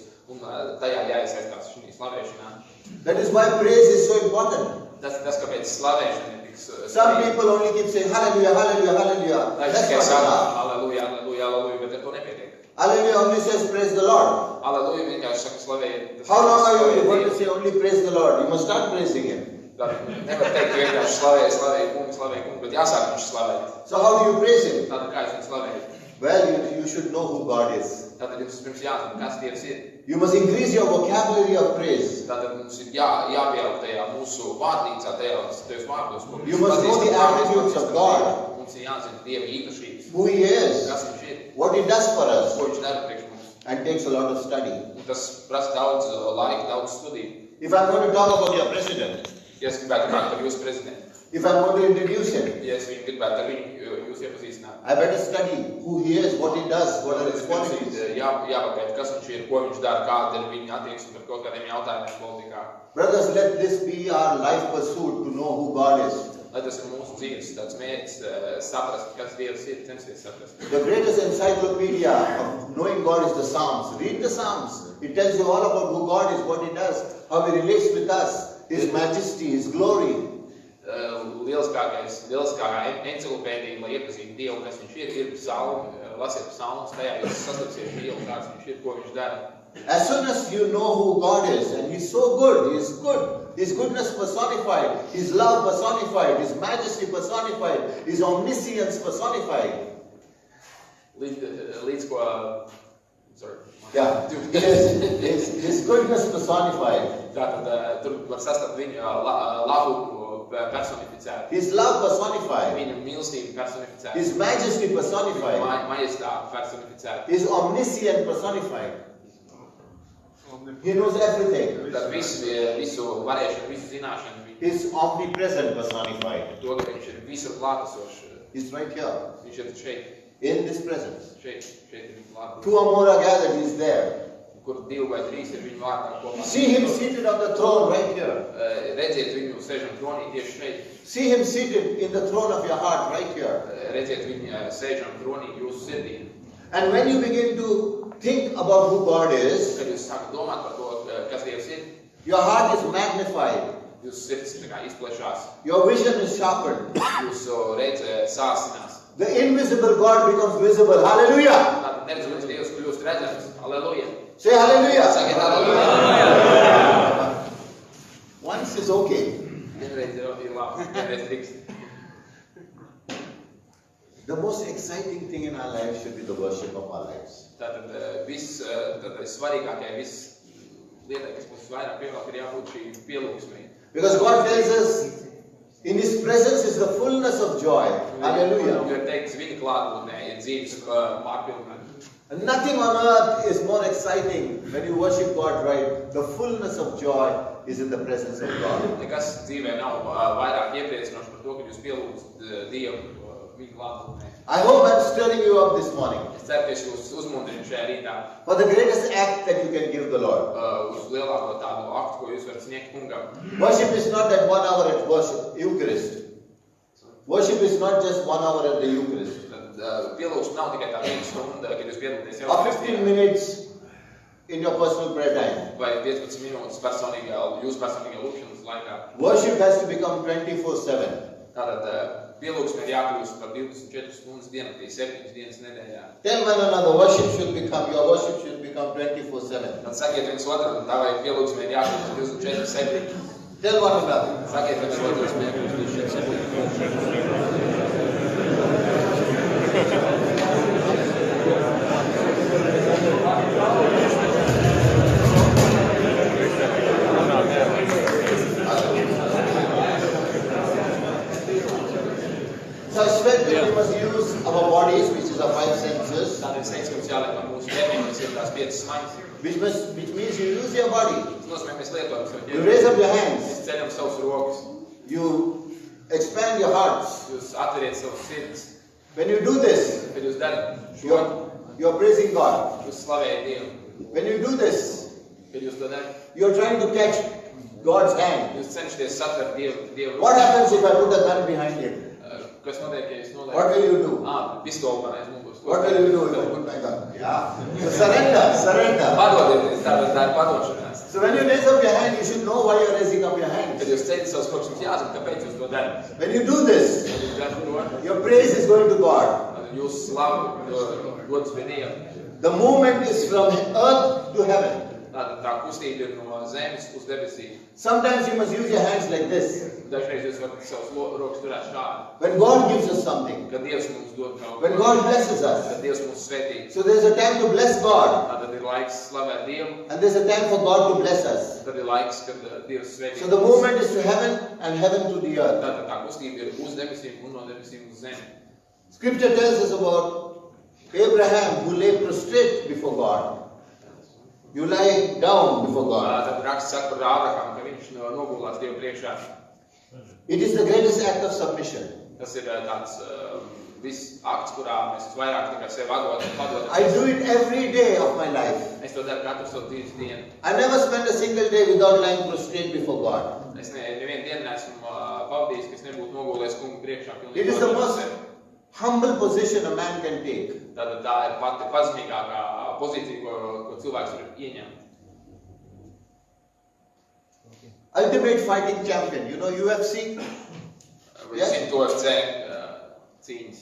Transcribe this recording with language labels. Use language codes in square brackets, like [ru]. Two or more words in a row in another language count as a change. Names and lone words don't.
[lv] Un tajā jāiesaistās šī slavēšanā. [en] That is why praise is so important. [lv] Tas, kāpēc slavēšana ir tik [en] Some people only keep saying hallelujah, hallelujah, hallelujah. That's not enough. [lv] Halleluja, halleluja, halleluja, bet ar to nepietiek. [en] Hallelujah only says praise the Lord. [lv] Halleluja vienkārši saka slavējiet. [en] How long are you going to say only praise the Lord? You must start praising Him. [lv] Nevar teikt, ka vienkārši slavējiet kungu, bet jāsāk viņš slavēt. [en] So how do you praise Him? [lv] Tātad kā jūs viņu slavējat? [en] Well, you should know who God is. [lv] Tātad jums pirms jāzina, kas Dievs ir. [en] You must increase your vocabulary of praise. [lv] Tātad mums ir jāpieaug tajā mūsu vārdnīcā, tajos vārdos. [en] You must know the attributes of God. [lv] Mums ir jāzina Dieva īpašības. [en] Who He is. [lv] Kas viņš ir. [en] What He does for us. [lv] Ko viņš dara priekš mums. [en] And takes a lot of study. [lv] Un tas prasa daudz laika, daudz studiju. [en] If I'm going to talk about your president. [lv] Ja es gribētu runāt par jūsu prezidentu. [en] If I'm going to introduce him. [lv] Ja es viņu gribētu ar viņu jūs iepazīstināt. iepriecināt. [en] I better study who he is, what he does, what are his qualities. [lv] Jāpapēt, kas viņš ir, ko viņš dara, kāda ir viņa attieksme par kaut kādiem jautājumiem politikā. [en] Brothers, let this be our life pursuit to know who God is. [lv] Lai tas ir mūsu dzīves tāds mērķis, saprast, kas Dievs ir, censties saprast. [en] The greatest encyclopedia of knowing God is the Psalms. Read the Psalms. It tells you all about who God is, what he does, how he relates with us, his majesty, his glory. [lv] Lieliskākā enciklopēdija, lai iepazītu Dievu, kas viņš ir psalmi, lasiet psalmus, tajā jūs sastapsiet Dievu, kāds viņš ir, ko viņš dara. [en] As soon as you know who God is, and he's so good, he is good, his goodness personified, his love personified, his majesty personified, his omniscience personified. [lv] Līdz ko, [en] sorry. Yeah, his goodness personified. [lv] Tātad tur var sastapt viņu labumu personificēt. [en] His love personified. [lv] Viņa mīlestība personificēt. [en] His majesty personified. [lv] Majestāte personificēt. [en] His omniscience personified. He knows everything. [lv] Tad visu varēšanu, visu zināšanu. [en] His omnipresent personified. [lv] To, ka viņš ir visur klātesošs. [en] He's right here. [lv] Viņš ir šeit. [en] In this presence. [lv] Šeit ir viņa klātesošs. [en] Two or more are gathered, he's there. [lv] Kur 2 vai 3 ir viņa vārdā kopā. [en] See him seated on the throne right here. [lv] Redziet viņu sēžam tronī tieši šeit. [en] See him seated in the throne of your heart right here. [lv] Redziet viņu sēžam tronī jūsu sirdī. [en] And when you begin to think about who God is, [lv] Kad jūs sākat domāt par to, kas Dievs ir, [en] your heart is magnified. [lv] jūsu sirds tā kā izplešās. [en] Your vision is sharpened. [lv] Jūsu redze sāsinās. [en] The invisible God becomes visible. Hallelujah. [lv] Tātad neredzams Dievs kļūst redzams. Halleluja. [en] Say hallelujah. [lv] Sakiet halleluja. [en] Once is okay. [lv] Vienreiz ir labi, vienreiz drīkst. [en] The most exciting thing in our life should be the worship of our lives. [lv] Tātad svarīgākajai, viss lietai, kas mums vairāk pievēlk, ir jābūt šī pielūgsmei. [en] Because God tells us, in his presence is the fullness of joy. Hallelujah. [lv] Jo ir teikts, viņa klātbūtnē ir dzīves pārpilnē. [en] And nothing on earth is more exciting when you worship God right. The fullness of joy is in the presence of God. [lv] Nekas dzīvē nav vairāk iepriecinoši par to, ka jūs pielūgstat Dievu viņa klātbūtnē. [en] I hope I'm stirring you up this morning. [lv] Es ceru, ka es jūs uzmundrinu šajā rītā. [en] For the greatest act that you can give the Lord. [lv] Uz lielāko tādu aktu, ko jūs varat sniegt kungam. [en] Worship is not that 1 hour at worship, Eucharist. Worship is not just 1 hour at the Eucharist. [lv] Pielūgsme nav tikai tā 1 stunda, kad jūs piedalāties [en] Or 15 minutes in your personal prayer time. [lv] vai 15 minūtes jūsu personīgā lūkšanas laikā. [en] Worship has to become 24/7. [lv] Tātad pielūgsme ir jākļūst par 24 stundas diennaktī, 7 dienas nedēļā. [en] Tell one another, your worship should become 24/7. [lv] Tad sakiet viens otram, tā vai pielūgsme ir jākļūst 24/7. [en] Tell one another. [lv] Sakiet viens otram, jākļūst 24/7. [en] So I expect that we must use our bodies, which is our 5 senses, [lv] Tātad es teicu, ka mums jāliek mūsu ķermeņi, kas ir tās 5 smaņas. [en] which means you use your body. [lv] Tas nozīmē, mēs lietojam savu [en] You raise [lv] ķermeni. [en] up your hands. [lv] Mēs ceļam savus rokas. [en] You expand your hearts. [lv] Jūs atveriet savus sirdis. [en] When you do this, [lv] Kad jūs darat šo, [en] you're praising God. [lv] jūs slavējat Dievu. [en] When you do this, [lv] Kad jūs to darat, [en] you're trying to catch God's hand. [lv] jūs cenšaties satvert Dievu. [en] What happens if I put a gun behind him? [lv] Kas notiek, ja jūs [en] What [lv] noliekat? [en] will you do? [lv] Pistoli man aiz muguras. [en] What will you do if I put my gun? Yeah. So surrender. [lv] Padodieties, tā ir padošanās. [en] So when you raise up your hand, you should know why you're raising up your hands. [lv] Kad jūs ceļat savus rokas, jums jāzina, kāpēc jūs to darat. [en] When you do this, [lv] Kad jūs darat to, [en] your praise is going to God. [lv] jūs slavu gods pie Dieva. [en] The movement is from earth to heaven. [lv] Tātad tā kustība ir no zemes uz debesīm. [en] Sometimes you must use your hands like this. [lv] Dažreiz jūs varat savus rokas turēt šādi. [en] When God gives us something, [lv] Kad Dievs mums dod kaut [en] when [lv] ko, [en] God blesses us. [lv] kad Dievs mums svētī. [en] So there's a time to bless God, [lv] Tātad ir laiks slavēt Dievu, [en] and there's a time for God to bless us. [lv] tad ir laiks, kad Dievs svētī. [en] So the movement is to heaven and heaven to the earth. [lv] Tātad tā kustība ir uz debesīm un no debesīm uz zemi. [en] Scripture tells us about Abraham who lay prostrate before God. You lie down before God. [lv] Tad raksts saka par Ābrahāmu, ka viņš nogulās Dievu priekšā. [en] It is the greatest act of submission. [lv] Tas ir tāds viss akts, kurā mēs vairāk tikai sevi padodam. [en] I do it every day of my life. [lv] Es to daru katru savu dzīves dienu. [en] I never spend a single day without lying prostrate before God. [lv] Es nevienu dienu neesmu pavadījis, ka es nebūtu nogulējis kungu priekšā. [en] It is the most humble position a man can take. [lv] Tātad tā ir pati pazemīgākā pozīcija, ko cilvēks var ieņemt. [en] Ultimate fighting champion. You know UFC? [lv] Yes? To UFC cīņas.